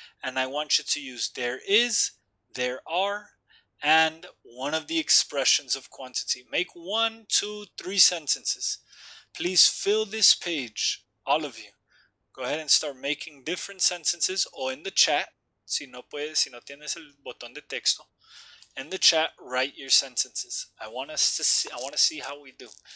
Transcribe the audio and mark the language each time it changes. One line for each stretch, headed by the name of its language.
English: And I want you to use there is, there are, and one of the expressions of quantity. Make 1, 2, 3 sentences. Please fill this page, all of you. Go ahead and start making different sentences or in the chat.
Spanish: Si no tienes el botón de texto.
English: In the chat, write your sentences. I want to see how we do.